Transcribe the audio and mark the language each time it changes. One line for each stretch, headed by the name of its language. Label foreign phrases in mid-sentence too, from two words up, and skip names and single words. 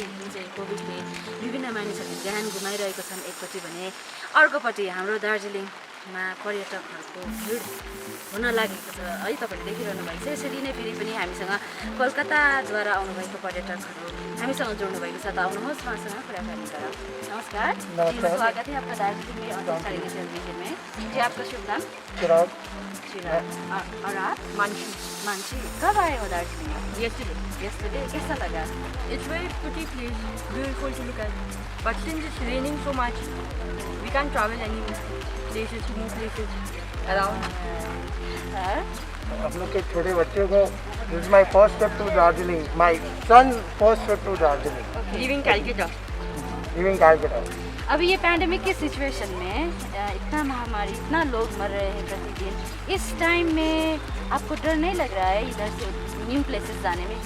Nepali: जुन चाहिँ कोभिडले विभिन्न मानिसहरूले ज्यान गुमाइरहेको छन् एकपट्टि भने अर्कोपट्टि हाम्रो दार्जिलिङमा पर्यटकहरूको भिड हुन लागेको छ है तपाईँहरूले देखिरहनु भएको छ यसरी नै फेरि पनि हामीसँग कलकत्ताद्वारा आउनुभएको पर्यटकहरू हामीसँग जोड्नु भएको छ त आउनुहोस् उहाँसँग कुराकानी गरौँ नमस्कार
Hindi: स्वागत है आपका दार्जिलिङ में और टेलीविजन में जी आपका शुभ नाम चिराग और आप मानसी कब आए हो दार्जिलिंग yesterday कैसा लगा
English: It's very pretty place, beautiful to look at. But since it's raining so much, we can't travel any places, new places around.
Hindi: हम लोग के छोटे बच्चे को
English: this is my first trip to Darjeeling my son first trip to Darjeeling Leaving Calcutta. लिविंग कैलकाटा
Hindi: अभी ये पैंडेमिक की सिचुएशन में इतना महामारी इतना लोग मर रहे हैं प्रतिदिन इस टाइम में आपको डर नहीं लग रहा है इधर से
English: new places
Hindi: जाने में